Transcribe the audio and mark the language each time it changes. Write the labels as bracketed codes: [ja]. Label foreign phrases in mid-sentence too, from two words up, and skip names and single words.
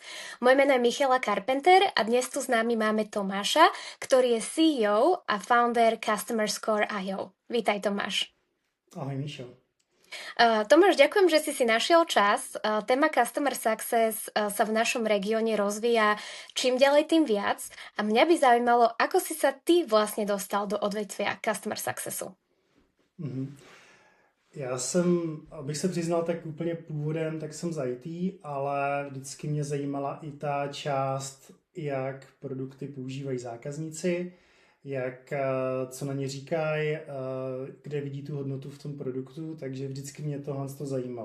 [sk] Moje meno je Michaela Carpenter a dnes tu s nami máme Tomáša, ktorý je CEO a founder Customer Score.io. Vítaj, Tomáš. Ahoj, Mišo. Tomáš, ďakujem, že si našiel čas. Téma [en] Customer Success [sk] sa v našom regióne rozvíja čím ďalej, tým viac. A mňa by zaujímalo, ako si sa ty vlastne dostal do odvetvia [en] Customer Successu. [cs] Já jsem, abych se přiznal, tak úplně původem, tak jsem z IT, ale vždycky mě zajímala i ta část, jak produkty používají zákazníci, co na ně říkají, kde vidí tu hodnotu v tom produktu, takže vždycky mě tohle zajímalo.